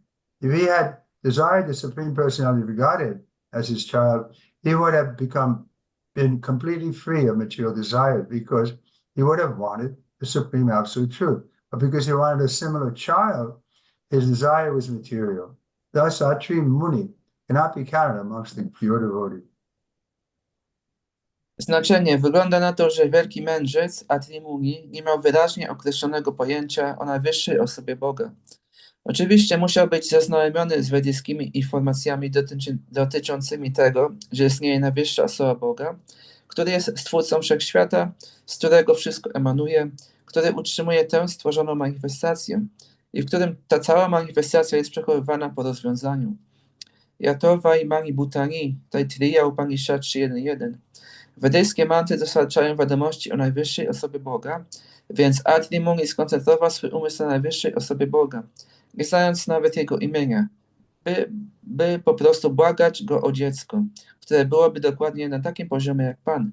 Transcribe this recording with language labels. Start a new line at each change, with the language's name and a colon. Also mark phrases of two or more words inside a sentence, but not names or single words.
English: If he had desired the Supreme Personality of Godhead as his child, he would have been completely free of material desires, because he would have wanted the Supreme Absolute Truth. But because he wanted a similar child, his desire was material. Thus, Atri Muni cannot be counted amongst the pure devotees.
Polish: Znaczenie. Wygląda na to, że wielki mędrzec Atri Muni nie miał wyraźnie określonego pojęcia o najwyższej osobie Boga. Oczywiście musiał być zaznajomiony z wedyjskimi informacjami dotyczącymi tego, że istnieje najwyższa osoba Boga, który jest Stwórcą Wszechświata, z którego wszystko emanuje, który utrzymuje tę stworzoną manifestację i w którym ta cała manifestacja jest przechowywana po rozwiązaniu.
Sanskrit: यतो वै इमानि भूतानि, Taittiriya Upanishad 3.1.1.
Polish: Wedyjskie mantry dostarczają wiadomości o najwyższej osobie Boga, więc Atri Muni skoncentrował swój umysł na najwyższej osobie Boga, nie znając nawet jego imienia, by po prostu błagać go o dziecko, które byłoby dokładnie na takim poziomie jak Pan.